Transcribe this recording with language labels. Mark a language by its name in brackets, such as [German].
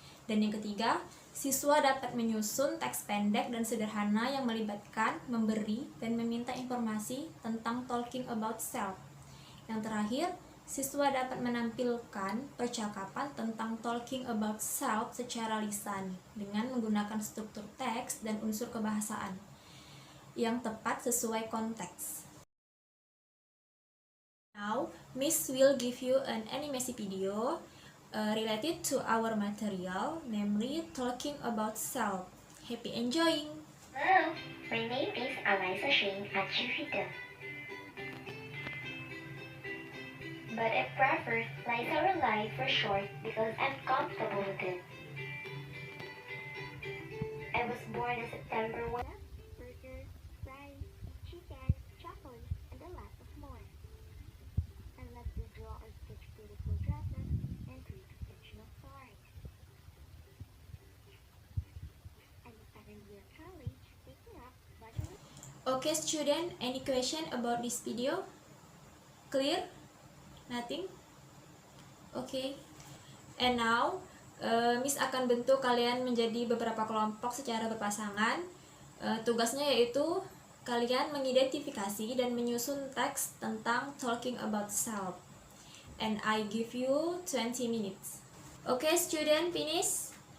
[Indonesian] Dan yang ketiga, siswa dapat menyusun teks pendek dan sederhana yang melibatkan, memberi, dan meminta informasi tentang talking about self. Yang terakhir, siswa dapat menampilkan percakapan tentang talking about self secara lisan dengan menggunakan struktur teks dan unsur kebahasaan yang tepat sesuai konteks. [English] Now, Miss will give you an animation video related to our material, namely talking about self. Happy enjoying! Hello, my name is Alyssa Shane Achivita. But I prefer Liza or Lai for short because I'm comfortable with it. I was born on September 1. Burger, fries, chicken, chocolate, and a lot of more. I love to draw or sketch beautiful dresses and read fictional stories. I'm a second-year college taking up bachelor. Okay, student, any question about this video? Clear? Nothing? Okay. And now, [Indonesian] Miss akan bentuk kalian menjadi beberapa kelompok secara berpasangan. Tugasnya yaitu kalian mengidentifikasi dan menyusun teks tentang talking about self. [English] And I give you 20 minutes. Okay, student, finish.